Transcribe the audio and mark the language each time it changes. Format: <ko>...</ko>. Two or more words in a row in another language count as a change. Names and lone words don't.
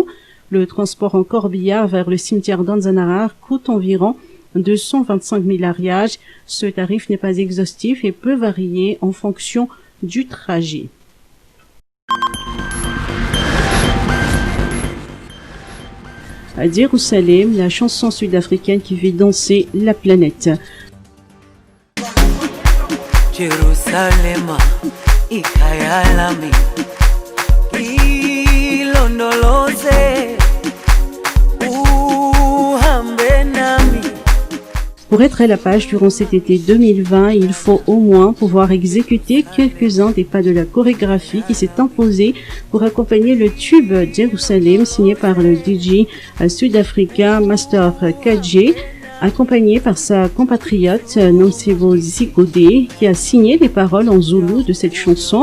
<fr>Le transport en corbillard vers le cimetière d'Anzanarar coûte environ 225 000 ariages. Ce tarif n'est pas exhaustif et peut varier en fonction du trajet. À Jérusalem, la chanson sud-africaine qui fait danser la planète.</fr> <zu>Jerusalema ikhaya lami ilondoloze uhambe nami.</zu> <fr>Pour être à la page durant cet été 2020, il faut au moins pouvoir exécuter quelques-uns des pas de la chorégraphie qui s'est imposée pour accompagner le tube Jérusalem signé par le DJ sud-africain Master KG, accompagné par sa compatriote Nonsivo Zikode, qui a signé les paroles en zoulou de cette chanson.</fr>